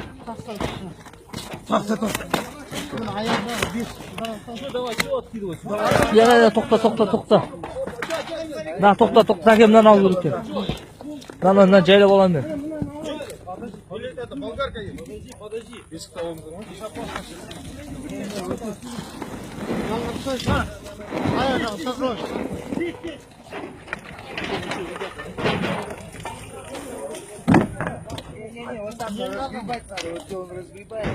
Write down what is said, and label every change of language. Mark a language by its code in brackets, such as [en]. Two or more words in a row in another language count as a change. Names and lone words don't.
[ru] Давай, все откидывай. [uz] Ya to'xta. Na to'xta, akemdan ol yurib kel. Mana jaylab olaman men. [ru] Это болгарка есть. Подожди. Без того. Вот так не разгребать надо, вот он разгребает.